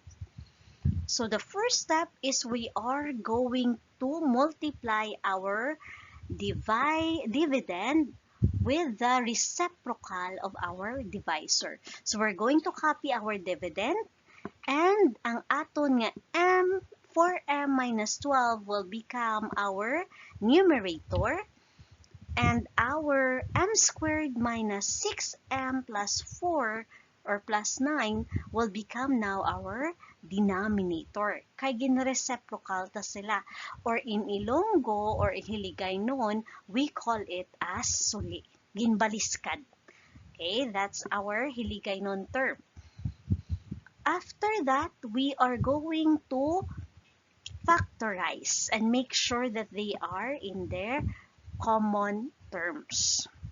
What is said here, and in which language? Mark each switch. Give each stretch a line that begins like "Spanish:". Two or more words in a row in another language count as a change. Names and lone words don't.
English: So the first step is we are going to multiply our dividend with the reciprocal of our divisor. So we're going to copy our dividend, and
Hiligaynon: ang aton nga
English: m 4m minus 12 will become our numerator, and our m squared minus 6m plus 4 or plus 9 will become now our denominator.
Hiligaynon: Kay ginreciprocal ta sila.
English: Or in Ilonggo or in Hiligaynon, we call it as suli.
Hiligaynon: Ginbaliskad.
English: Okay, that's our Hiligaynon term. After that, we are going to factorize and make sure that they are in their common terms.